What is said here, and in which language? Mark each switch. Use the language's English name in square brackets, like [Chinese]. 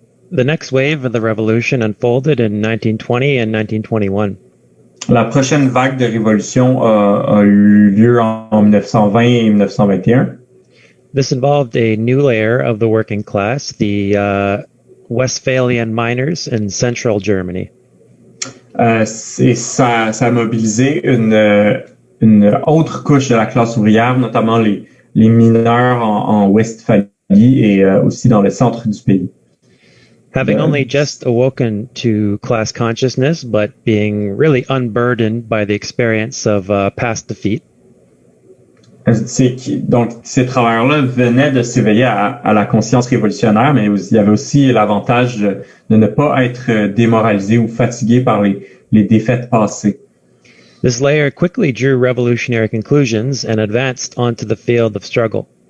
[English] The next wave of the revolution unfolded in 1920 and 1921. [French] La prochaine vague de révolution a eu lieu en 1920 et 1921. [English] This involved a new layer of the working class, the Westphalian miners in central Germany. [French] Ça a mobilisé une autre couche de la classe ouvrière, notamment les mineurs en Westphalie et aussi dans le centre du pays. [English] Having only just awoken to class consciousness, but being really unburdened by the experience of past defeat. [French] Donc, ces travailleurs-là venaient de s'éveiller à la conscience révolutionnaire, mais il y avait aussi l'avantage de ne pas être démoralisé ou fatigué par les défaites passées. [English] This layer quickly drew revolutionary conclusions and advanced onto the field of struggle.